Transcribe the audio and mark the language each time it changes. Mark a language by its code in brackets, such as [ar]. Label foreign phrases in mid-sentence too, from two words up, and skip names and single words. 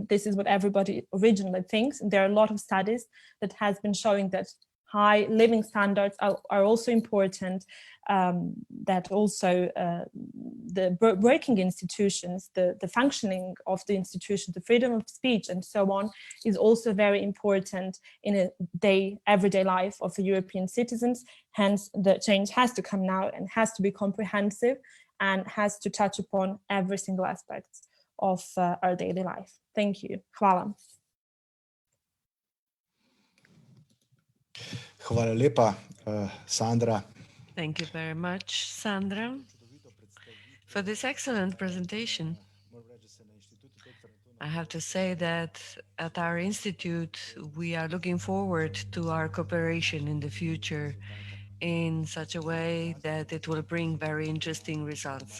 [en] This is what everybody originally thinks. And there are a lot of studies that has been showing that high living standards are also important, that also the working institutions, the functioning of the institutions, the freedom of speech and so on is also very important in a everyday life of the European citizens. Hence, the change has to come now and has to be comprehensive and has to touch upon every single aspect of our daily life. Thank you. [sl] Hvala. Hvala lepa, Sandra. [en] Thank you very much, Sandra, for this excellent presentation. I have to say that at our institute, we are looking forward to our cooperation in the future in such a way that it will bring very interesting results.